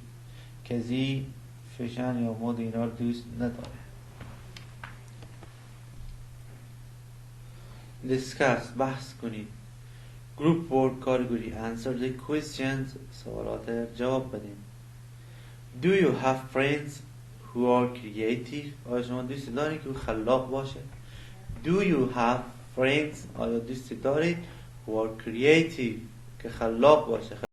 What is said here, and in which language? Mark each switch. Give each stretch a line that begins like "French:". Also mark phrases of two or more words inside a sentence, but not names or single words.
Persian: کزی فشن یا مد اینا رو دوست نداره. discuss بحث کنید.
English: group work کارگروهی. answer the questions
Persian: سوالات جواب بدین.
English: do you have friends who are creative؟
Persian: آیا شما دوست دارید که خلاق باشه؟
English: do you have friends؟
Persian: آیا دوست دارید
English: who are creative
Persian: که خلاق باشه؟